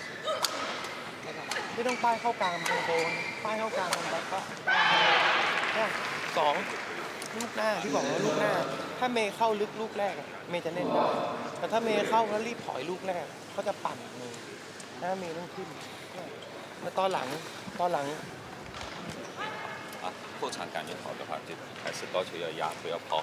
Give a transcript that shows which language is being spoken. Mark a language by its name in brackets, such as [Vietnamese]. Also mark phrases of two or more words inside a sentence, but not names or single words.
[Thai] ไม่ต้องป้ายเข้ากลางตรงโฟมป้ายเข้ากลางตรงแบ็คก็สองลูกหน้าที่บอกว่าลูกหน้าถ้าเมย์เข้าลึกลูกแรกเมย์จะเล่นได้แต่ถ้าเมย์เข้าแล้วรีบถอยลูกแรกเขาจะปั่นเมย์หน้าเมย์ต้องขึ้นแล้วตอนหลัง [Chinese] 后场感觉好的话，就还是高球要压，不要抛。